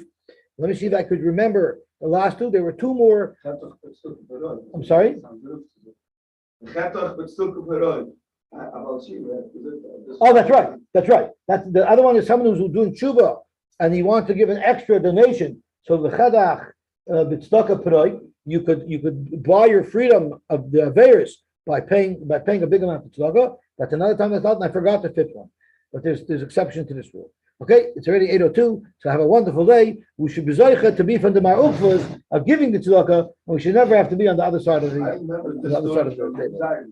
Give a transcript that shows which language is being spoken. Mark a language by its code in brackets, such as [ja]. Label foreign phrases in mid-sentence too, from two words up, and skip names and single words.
[en] Let me see if I could remember the last 2. There were 2 more. I'm sorry. Oh, that's right. That's right. That's the other one is someone who's doing tshuva and he wants to give an extra donation. So the [arc] וחטאך בצדקה פרק, [en] you could buy your freedom of the averis by paying a big amount of tzedakah. That's another time I thought, and I forgot the 5th one. But there's exception to this rule. Okay, it's already 8:02. So have a wonderful day. We should be zoicha to be from the ma'ukvas of giving the tzedakah, and we should never have to be on the other side of the table.